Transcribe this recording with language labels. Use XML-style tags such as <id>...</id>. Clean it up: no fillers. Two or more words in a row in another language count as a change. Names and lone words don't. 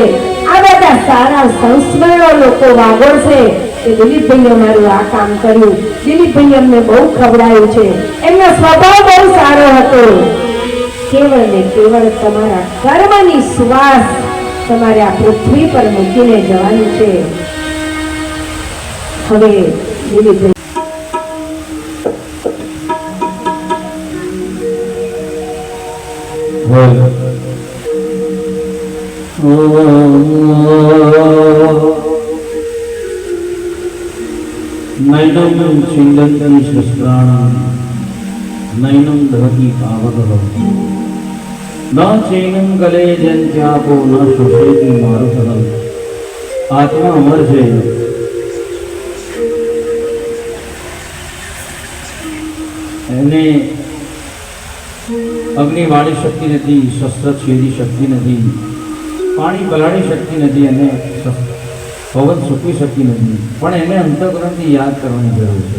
<gu>આ બધા સારા સંસ્મરણો લોકો વાગોળશે કે દિલીપભાઈએ અમારું આ કામ કર્યું, દિલીપભાઈ અમને બહુ ખવડાયું છે, એમનો સ્વભાવ બહુ સારો હતો. કેવળ ને કેવળ તમારા કર્મની સુવાસ તમારે આ પૃથ્વી પર મૂકીને જવાનું છે. હવે દિલીપભાઈ</gu> <sa>नैनं छिन्दन्ति शस्त्राणि नैनं दहति पावकः न चैनं गले जन्त्यापो न शोषयति मारुतः.</sa> <gu>આત્મા અમર છે. એને અગ્નિ વાળી શક્તિ નથી, શસ્ત્ર છેદી શક્તિ નથી, પાણી બગાડી શક્તિ નથી, અને પવન સૂકવી શક્તિ નથી, પણ એને અંતઃકરણથી યાદ કરવાની જરૂર છે.</gu>